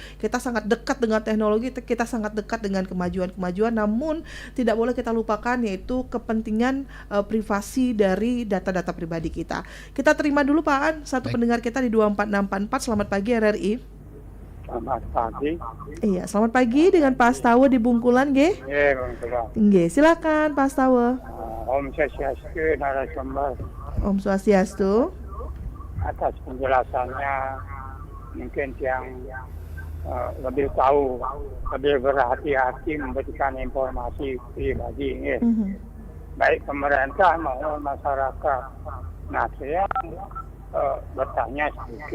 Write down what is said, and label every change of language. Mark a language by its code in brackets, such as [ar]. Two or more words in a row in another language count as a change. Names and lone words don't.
[id] Kita sangat dekat dengan teknologi, kita sangat dekat dengan kemajuan-kemajuan, namun tidak boleh kita lupakan yaitu kepentingan privasi dari data-data pribadi kita. Kita terima dulu Pak An, satu pendengar kita di 24644. Selamat pagi RRI. Selamat pagi. Iya, selamat pagi dengan Pak Astawa di Bungkulan, nggih. Iya, Bang Tulang. Nggih, silakan Pak Astawa. Om Swastiastu, narasumber. Om Swastiastu. Atas penjelasannya, mungkin yang lebih tahu, lebih berhati-hati memberikan informasi pribadi ini. Baik pemerintah maupun masyarakat. Nah, saya bertanya sedikit.